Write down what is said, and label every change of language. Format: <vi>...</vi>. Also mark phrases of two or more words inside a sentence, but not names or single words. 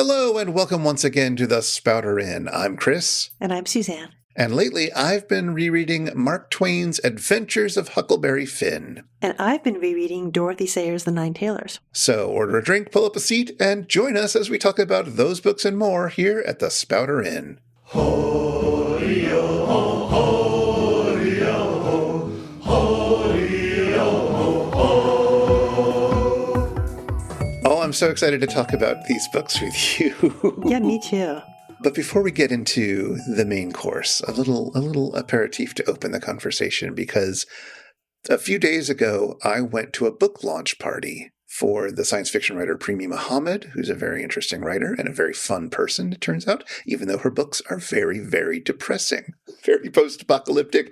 <en>Hello and welcome once again to the Spouter-Inn. I'm Chris. And I'm Suzanne. And lately I've been rereading Mark Twain's Adventures of Huckleberry Finn. And I've been rereading Dorothy Sayers' The Nine Tailors. So order a drink, pull up a seat, and join us as we talk about those books and more here at the Spouter-Inn. Ho-dee-oh-ho, ho-dee-oh-ho, ho-dee-oh-ho, ho. Oh, I'm so excited to talk about these books with you. Yeah, me too. But before we get into the main course, a little aperitif to open the conversation, because a few days ago, I went to a book launch party for the science fiction writer Premi Muhammad, who's a very interesting writer and a very fun person, it turns out, even though her books are very, very depressing, very post-apocalyptic.</en>